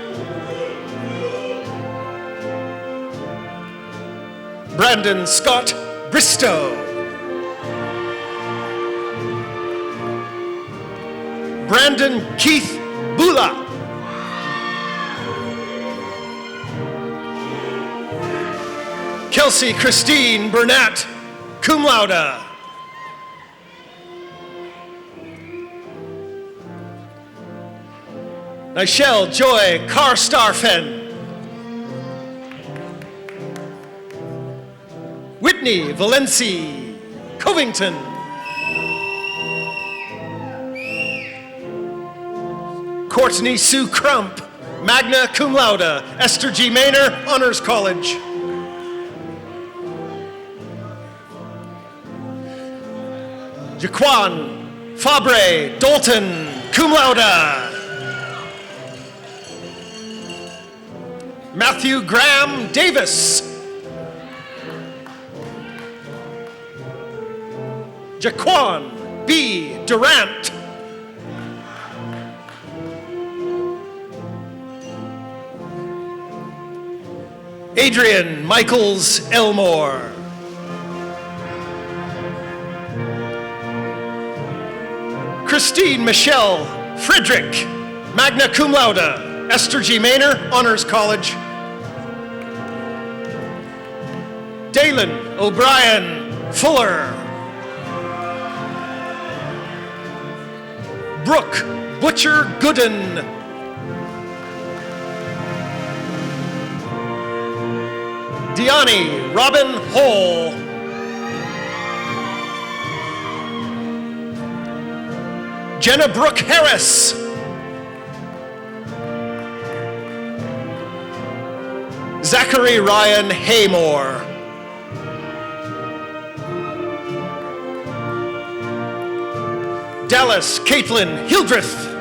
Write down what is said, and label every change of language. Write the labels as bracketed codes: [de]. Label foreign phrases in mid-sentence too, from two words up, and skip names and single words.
[en] Brandon Scott Bristow. Brandon Keith Bula. Kelsey Christine Burnett, [la] cum laude. [en] Nichelle Joy Carstarfen. Whitney Valenci Covington. Courtney Sue Crump, [la] magna cum laude, [en] Esther G. Maynor, Honors College. Jaquan Fabre Dalton, [la] cum laude. [en] Matthew Graham Davis. Jaquan B. Durant. Adrian Michaels Elmore. Christine Michelle Frederick, [la] magna cum laude, [en] Esther G. Maynor, Honors College. Dalen O'Brien Fuller. Brooke Butcher Gooden. Deani Robin Hall. Jenna Brooke Harris. Zachary Ryan Haymore. Dallas Caitlin Hildreth.